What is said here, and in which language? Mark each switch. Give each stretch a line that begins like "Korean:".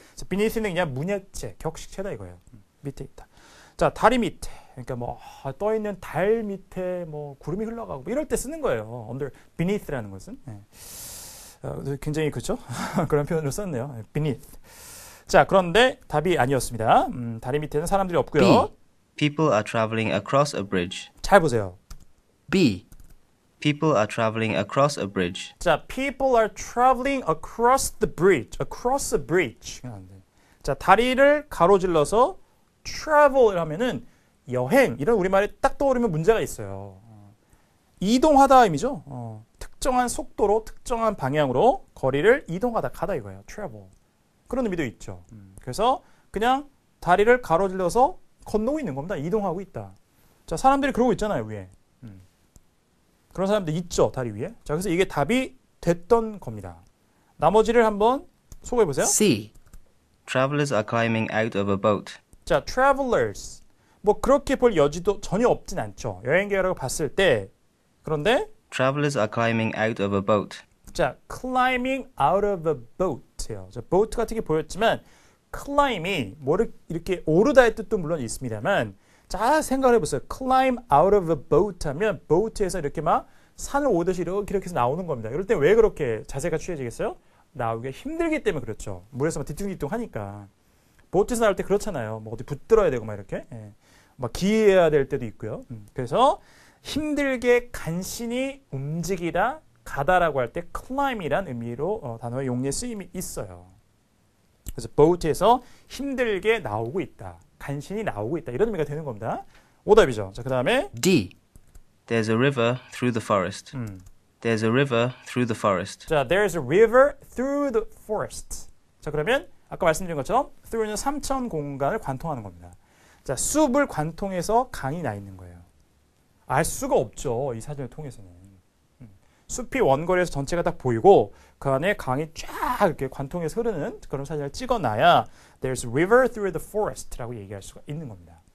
Korean: 그래서 beneath는 그냥 문예체, 격식체다 이거예요. 밑에 있다. 자, 다리 밑에. 그러니까 떠 있는 달 밑에 구름이 흘러가고 이럴 때 쓰는 거예요. under beneath 라는 것은. 굉장히 그렇죠? 그런 표현을 썼네요. beneath. 자, 그런데 답이 아니었습니다. 다리 밑에는 사람들이 없고요.
English: B. People are traveling across a bridge.
Korean: 잘 보세요.
English: B. People are traveling across a bridge. 자, people are traveling across the bridge. across a bridge.
Korean: 자, 다리를 가로질러서 travel 하면은 여행 이런 우리말에 딱 떠오르면 문제가 있어요. 이동하다 의미죠. 특정한 속도로 특정한 방향으로 거리를 이동하다 가다 이거예요. travel. 그런 의미도 있죠. 그래서 그냥 다리를 가로질러서 건너고 있는 겁니다. 이동하고 있다. 자, 사람들이 그러고 있잖아요, 위에. 그런 사람들 있죠, 다리 위에. 자, 그래서 이게 답이 됐던 겁니다. 나머지를 한번 소개해 보세요.
English: C. Travelers are climbing out of a boat. 자, travelers.
Korean: 그렇게 볼 여지도 전혀 없진 않죠. 여행객이라고 봤을 때. 그런데
English: Travelers are climbing out of a boat. 자, climbing out of a boat예요.
Korean: 자, boat 같은 게 보였지만 climb이 이렇게 오르다의 뜻도 물론 있습니다만 자, 생각을 해보세요. climb out of a boat 하면 boat에서 이렇게 산을 오듯이 이렇게 해서 나오는 겁니다. 이럴 때 왜 그렇게 자세가 취해지겠어요? 나오기가 힘들기 때문에 그렇죠. 물에서 뒤뚱뒤뚱 하니까. 보트에서 나올 때 그렇잖아요. 어디 붙들어야 되고 이렇게. 기해야 될 때도 있고요. 그래서 힘들게 간신히 움직이다, 가다라고 할 때 climb이란 의미로 단어의 용례 쓰임이 있어요. 그래서 boat에서 힘들게 나오고 있다. 간신히 나오고 있다. 이런 의미가 되는 겁니다. 오답이죠. 자, 그 다음에
English: D. There's a river through the forest. There's a river through the forest. 자, there's a river through the forest.
Korean: 자, 그러면 아까 말씀드린 것처럼 through는 3차원 공간을 관통하는 겁니다. 자, 숲을 관통해서 강이 나 있는 거예요. 알 수가 없죠. 이 사진을 통해서는. 숲이 원거리에서 전체가 딱 보이고 그 안에 강이 쫙 이렇게 관통해서 흐르는 그런 사진을 찍어놔야 There's a river through the forest 라고 얘기할 수가 있는 겁니다.